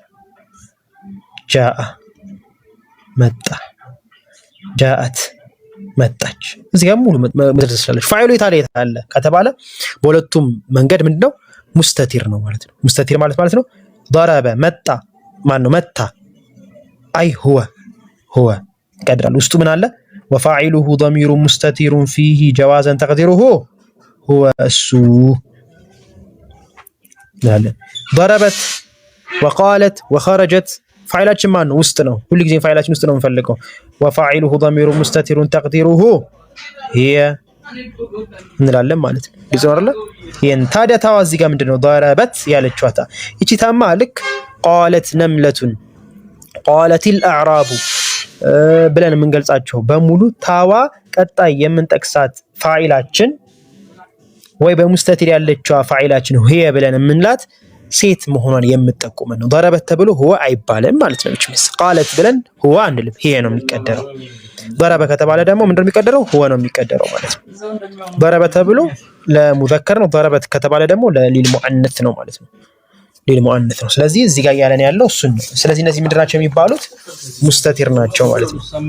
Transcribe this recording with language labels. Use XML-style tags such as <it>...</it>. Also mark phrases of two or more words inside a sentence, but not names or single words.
<am>ጃአ መጣ ጃአት መጣች እዚህ ጋር ሙሉ መድረስ ይችላል ፋይሉ የታለ ከተባለ በሁለቱም መንገድ ምንድነው ሙስተቲር ነው ማለት ነው ሙስተቲር ማለት ነው ضرب መጣ ማን ነው መታ አይ هو ቀድራል ውስጡ ምን አለ</am> <ar>وفاعله ضمير مستتر فيه جوازا تقديره هو السو ضربت وقالت وخرجت</ar> <am>ፋይላችን ማን ነው ውስጥ ነው ሁሉ ጊዜ ፋይላችን ውስጥ ነው የምንፈልገው</am> <ar>وفاعله ضمير مستتر تقديره هي</ar> <am>እንላለን ማለት ነው ግልጽ ነው አይደል ይሄን ታዲያ ታዋ እዚህ ጋር ምንድነው ضربت ያለችዋታ እቺ ታማ ልክ</am> <ar>قالت نملة قالت الاعراب</ar> <am>ብለን የምንገልጻቸው በሙሉ ታዋ ቀጣይ የምንጠቅሳት ፋይላችን ወይ በሙስተቲር ያለችው ፋይላችን هي ብለን የምንላት ሴት መሆኗን የምትጠቁመን ነው ضربت ተብሎ هو አይባልም ማለት ነው እቺስ قالت ብለን هو አንልም هي ነው የሚቀደረው ضرب ከተባለ ደግሞ ምንድነው የሚቀደረው هو ነው የሚቀደረው ማለት ነው ضرب ተብሎ ለሙዘከር ነው ضربت ከተባለ ደግሞ ለሊልሙአነስ ነው ማለት ነው ሊልሙአነስ ነው ስለዚህ እዚህ ጋር ያለን ያለው እሱ ነው ስለዚህ እነዚህ ምንድናቸው የሚባሉት ሙስተቲር ናቸው ማለት ነው</am>